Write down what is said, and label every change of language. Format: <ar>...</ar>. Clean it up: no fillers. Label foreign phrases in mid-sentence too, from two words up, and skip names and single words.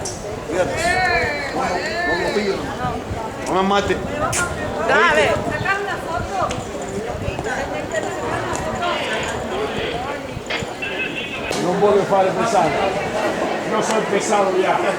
<es>no me mate. Dale. Sacar una foto.</es> <it>Non voglio fare pesado. Io sono</it> <es>pesado ya.</es>